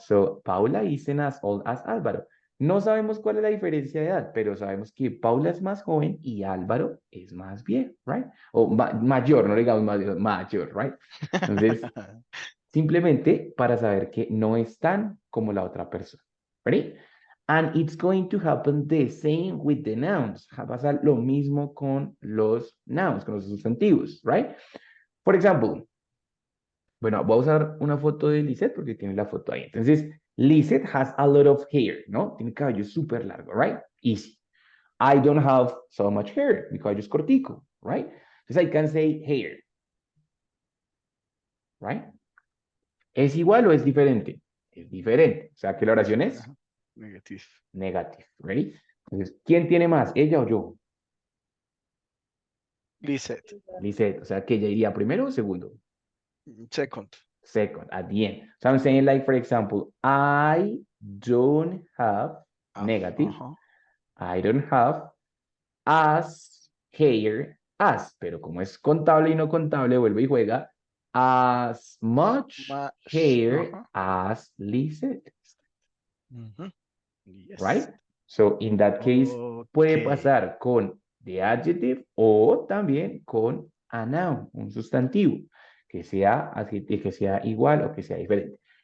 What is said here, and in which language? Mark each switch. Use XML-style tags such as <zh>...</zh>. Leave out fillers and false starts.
<en>So Paula isn't as old as Álvaro.</en> <es>No sabemos cuál es la diferencia de edad, pero sabemos que Paula es más joven y Álvaro es más viejo, right? O mayor, no digamos mayor, right? Entonces, simplemente para saber que no están como la otra persona.</es> <en>¿Ready? And it's going to happen the same with the nouns.</en> <es>Va a pasar lo mismo con los nouns, con los sustantivos, right?</es> <en>For example,</en> <es>bueno, voy a usar una foto de Lisette porque tiene la foto ahí.</es> <en>Entonces, Lisette has a lot of hair, ¿no?</en> <es>Tiene cabello súper largo,</es> <en>right? Easy. I don't have so much hair.</en> <es>Mi cabello es cortico,</es> <en>right? Entonces, I can say hair, right?</en> <es>¿Es igual o es diferente? Es diferente. O sea, que la oración es</es> <en>Negative. negative. ¿Ready?</en> <es>Entonces, ¿quién tiene más? ¿Ella o yo? Lisette. Lisette. O sea, que ella iría primero o segundo?</es> <en>Second. Second, at the end. So I'm saying like, for example, I don't have negative. I don't have as hair as.</en> <es>Pero como es contable y no contable, vuelve y juega.</es> <en>As much hair as Lisette. Yes. Right? So in that case,</en> <es>puede pasar con</es> <en>the adjective</en> <es>o también con</es> <en>a noun,</en> <es>un sustantivo, que sea adjetivo, que sea igual o que sea diferente.</es>